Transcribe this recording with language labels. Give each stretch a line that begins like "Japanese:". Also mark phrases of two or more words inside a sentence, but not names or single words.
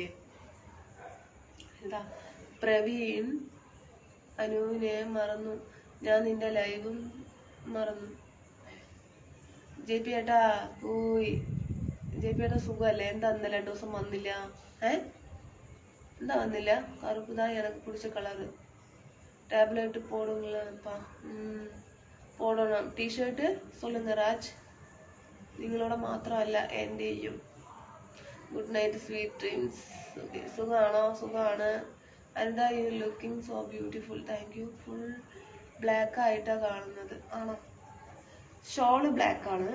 Malayalam: എന്താ പ്രവീൺ അനുവിനെ മറന്നു, ഞാൻ നിന്റെ ലൈവും മറന്നു. JP ഏട്ടാ പോയി. JP ഏട്ടാ സുഖമല്ലേ? എന്താ ഇന്നലെ 2 ദിവസം വന്നില്ല? എന്താ വന്നില്ല? കറുപ്പുതാ എനിക്ക് പിടിച്ച കളറ്.
Tamil: டேப்லெட் போடுங்களேன்ப்பா. போடணும். ടീഷർട്ട് சொல்லுங்க ராஜ்.
Malayalam: നിങ്ങളോട് മാത്രമല്ല എൻ്റെയും.
English: good night sweet dreams.
Malayalam: സുഖമാണോ? സുഖമാണ്. എന്താ
English: you looking so beautiful. thank you. full black
Malayalam: ആയിട്ടാണ് കാണുന്നത്. ആണോ? ഷോള് ബ്ലാക്ക് ആണ്.